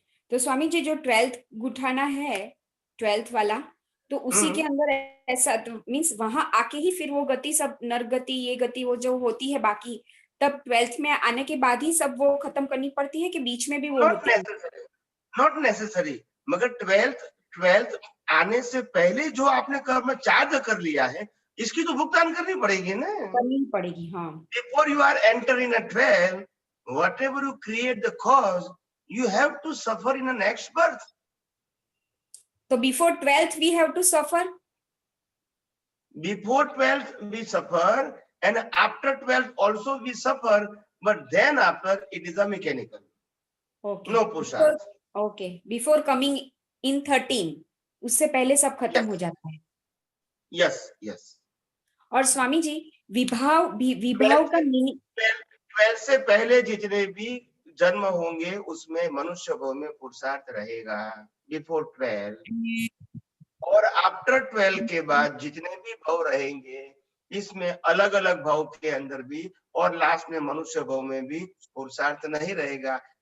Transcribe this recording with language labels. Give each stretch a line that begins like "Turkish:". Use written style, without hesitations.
Hindi: तो स्वामी जी जो 12th गुठाना है, 12th वाला, तो उसी के अंदर ऐसा तो मीन्स वहां आके ही फिर वो गति सब नरगति ये गति वो जो होती है बाकी, तब 12th में आने के बाद ही सब वो खत्म करनी पड़ती है कि बीच में भी वो होती है?
English: not necessary,
Hindi: मगर 12th आने से पहले जो आपने कर्म चार्ज कर लिया है इसकी तो भुगतान करनी पड़ेगी ना। करनी पड़ेगी, हाँ।
English: Before you are entering a 12, whatever you create the cause, you have to suffer in the next birth. So before 12th we have to suffer? Before 12th we suffer and after 12th also we suffer, but then after it is a mechanical. Okay. No purushartha. Okay. Before coming in 13,
Hindi: उससे पहले सब खत्म हो जाता है।
English: Yes, yes.
Hindi: और स्वामी जी विभाव का मीनिंग 12 से पहले जितने भी जन्म होंगे उसमें मनुष्य भाव में पुरुषार्थ रहेगा बिफोर 12, और आफ्टर 12 के बाद जितने भी भाव रहेंगे इसमें अलग अलग भाव के अंदर भी और लास्ट में मनुष्य भाव में भी पुरुषार्थ नहीं रहेगा।